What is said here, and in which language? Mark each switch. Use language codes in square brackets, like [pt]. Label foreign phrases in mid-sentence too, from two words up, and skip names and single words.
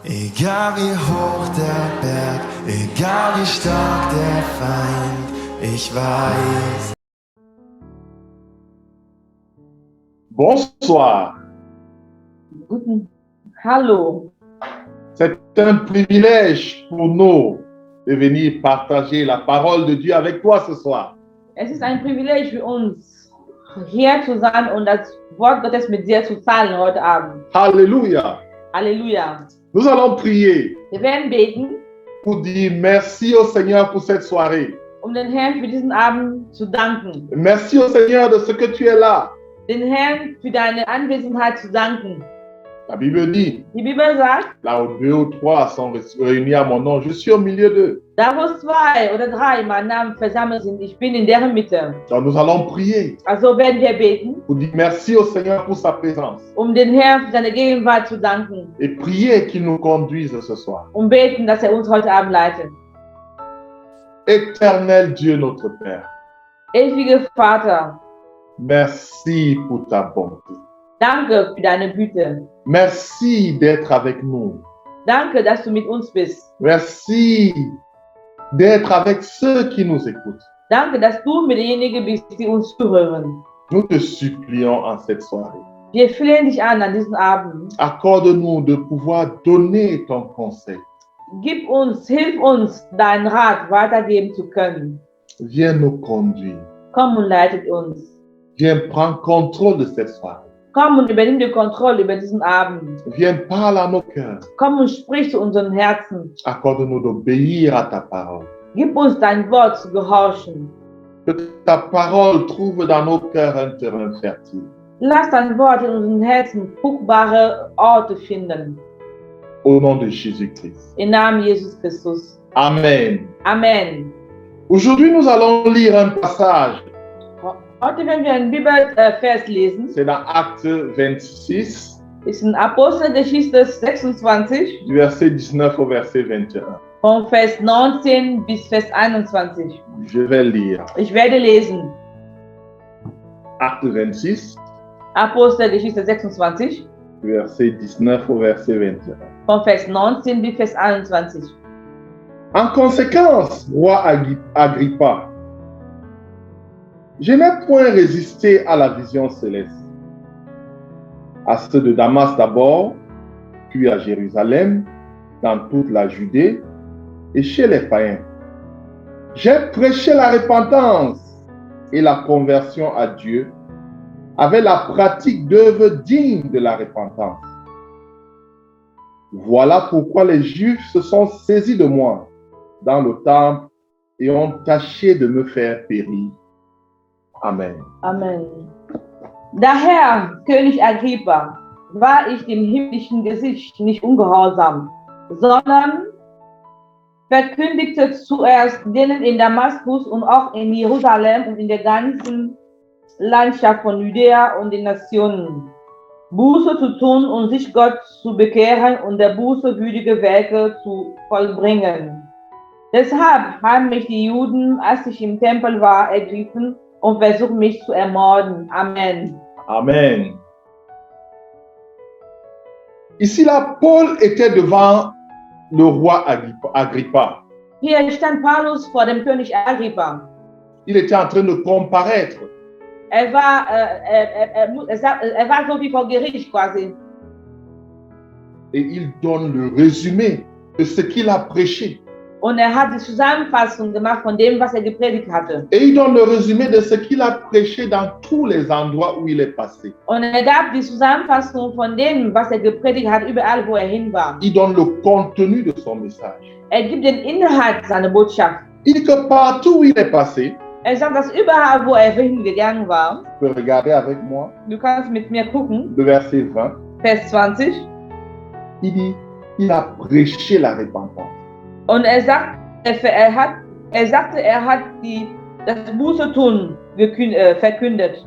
[de] Egal wie hoch der Berg, egal wie stark der Feind, ich weiß. [fr] Bonsoir. [de] Hallo. [fr] C'est un privilège pour nous de venir partager la parole de Dieu avec toi ce soir. [de] Es ist ein Privileg für uns, hier zu sein und das Wort Gottes mit dir zu teilen heute Abend. [fr] Alléluia. [de] Halleluja. [fr] Nous allons prier [de] Wir werden beten, [fr] pour dire merci au Seigneur pour cette soirée. [de] den Herrn für diesen Abend zu danken. [fr] Merci au Seigneur de ce que tu es là. [de] Den Herrn für deine Anwesenheit zu danken. [fr] La Bible dit, [de] Die Bibel sagt, [fr] là où 2 ou 3 sont réunis à mon nom, je suis au milieu d'eux. [de] da wo 2 oder 3 in meinem Namen versammelt sind, ich bin in deren Mitte. [fr] Donc nous allons prier [de] Also werden wir beten, [fr] pour dire merci au Seigneur pour sa présence. [de] den Herrn für seine Gegenwart zu danken. [fr] Et prier qu'il nous conduise ce soir. [de] Beten, dass uns heute Abend leitet. [fr] Éternel Dieu notre Père, [de] Ewiger Vater, [fr] merci pour ta bonté. [de] danke für deine Güte. [fr] Merci d'être avec nous. [de] Danke, dass du mit uns bist. [fr] Merci d'être avec ceux qui nous écoutent. [de] Danke, dass du mit denjenigen bist, die uns zuhören. [fr] Nous te supplions en cette soirée. [de] Wir flehen dich an diesem Abend. [fr] Accorde-nous de pouvoir donner ton conseil. [de] Hilf uns, deinen Rat weitergeben zu können. [fr] Viens nous conduire. [de] Komm und leitet uns. [fr] Viens prendre contrôle de cette soirée. [de] Komm und übernimm die Kontrolle über diesen Abend. [fr] Viens parler à nos cœurs. [de] Komm und sprich zu unseren Herzen. [fr] Accorde-nous d'obéir à ta parole. [de] Gib uns dein Wort zu gehorchen. [fr] Que ta parole trouve dans nos cœurs un terrain fertile. [de] Lass dein Wort in unseren Herzen fruchtbare Orte finden. [fr] Au nom de Jésus-Christ. [de] Im Namen Jesus Christus. [fr] Amen. [de] Amen. [fr] Aujourd'hui, nous allons lire un passage. [de] Heute werden wir einen Bibelvers lesen. [fr] C'est dans Acte 26, [de] Ist in Apostelgeschichte 26, [fr] du verset 19 au verset 21. [de] von Vers 19 bis Vers 21. [fr] Je vais lire. [de] Ich werde lesen. [fr] Acte 26, [de] Apostelgeschichte 26, [fr] du verset 19 au verset 21. [de] von Vers 19 bis Vers 21. [fr] En conséquence, roi Agrippa, je n'ai point résisté à la vision céleste. À ceux de Damas d'abord, puis à Jérusalem, dans toute la Judée et chez les païens. J'ai prêché la repentance et la conversion à Dieu avec la pratique d'œuvres dignes de la repentance. Voilà pourquoi les Juifs se sont saisis de moi dans le temple et ont tâché de me faire périr. Amen. [de] Amen. Daher, König Agrippa, war ich dem himmlischen Gesicht nicht ungehorsam, sondern verkündigte zuerst denen in Damaskus und auch in Jerusalem und in der ganzen Landschaft von Judäa und den Nationen, Buße zu tun und sich Gott zu bekehren und der Buße würdige Werke zu vollbringen. Deshalb haben mich die Juden, als ich im Tempel war, ergriffen und versucht mich zu ermorden. Amen. Amen. [fr] Ici là, Paul était devant le roi Agrippa. [de] Hier stand Paulus vor dem König Agrippa. [fr] Il était en train de comparaître. [de] Er war so wie vor Gericht quasi. [fr] Et il donne le résumé de ce qu'il a prêché. [de] Und hat die Zusammenfassung gemacht von dem, was gepredigt hatte. [fr] Et il donne le résumé de ce qu'il a prêché dans tous les endroits où il est passé. [de] Und gab die Zusammenfassung von dem, was gepredigt hat, überall, wo hin war. [fr] Il donne le contenu de son message. [de] Gibt den Inhalt seiner Botschaft. [fr] Il dit que partout où il est passé, [de] Sagt, dass überall, wo hingegangen war, [fr] tu peux regarder avec moi, [de] du kannst mit mir gucken, [fr] le verset 20, [de] Vers 20, [fr] il dit, il a prêché la repentance. [de] und sagt, er hat das Buße tun verkündet.